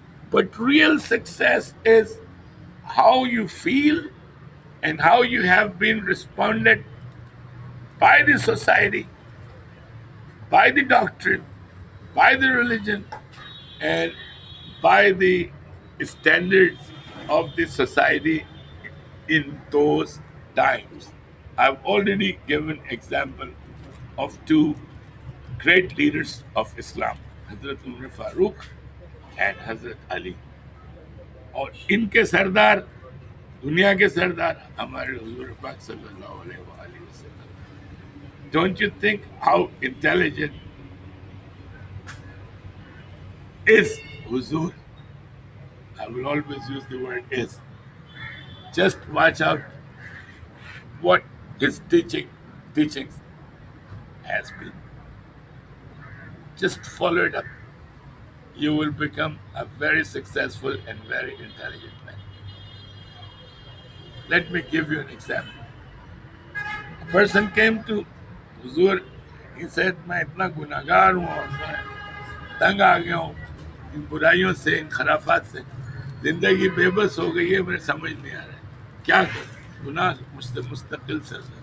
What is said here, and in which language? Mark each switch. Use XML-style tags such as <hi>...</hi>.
<en>But real success is how you feel and how you have been responded by the society, by the doctrine, by the religion, and by the standards of the society in those times. I've already given example of two great leaders of Islam, Hazrat Umar Farooq and Hazrat Ali.</en> <ur>اور ان کے سردار, دنیا کے سردار ہمارے حضور پاک صلی اللہ علیہ وآلہ وسلم.</ur> <en>Don't you think how intelligent is Huzur? I will always use the word is. Just watch out what his teachings has been. Just follow it up. You will become a very successful and very intelligent man. Let me give you an example. A person came to Huzur. He said,</en> <ur>میں اتنا گناہگار ہوں اور میں تنگ آ گیا ہوں ان برائیوں سے, ان خرافات سے, زندگی بے بس ہو گئی ہے, مجھے سمجھ نہیں آ رہا ہے کیا کروں, گناہ مجھ سے مستقل سر.</ur>